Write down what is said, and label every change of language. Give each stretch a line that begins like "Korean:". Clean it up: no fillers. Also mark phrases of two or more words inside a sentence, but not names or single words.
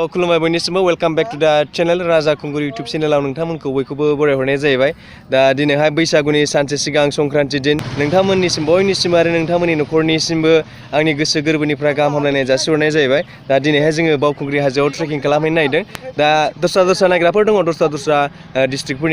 Bodo: खुलुमबाय बयनिसिमबो
English: welcome back to the channel
Bodo: राजा खुंगुर यूट्यूब चैनलाव नोंथांमोनखौ बयखौबो बरायहरनाय जाहैबाय। दा दिनैहाय बैसागुनि सानसे सिगां संक्रान्ति दिन नोंथांमोननिसिम बयनिसिम आरो नोंथांमोननि न'खरनिसिमबो आंनि गोसो गोरबोनिफ्राय गाहाम हामलायनाय जासिहरनाय जाहैबाय। दा दिनैहाय जोङो बावखुंग्रि हाजोआव ट्रेकिं खालामहैनो नागिरदों। दा दस्रा नायग्राफोर दङ दस्रा डिस्ट्रिक्टफोरनि।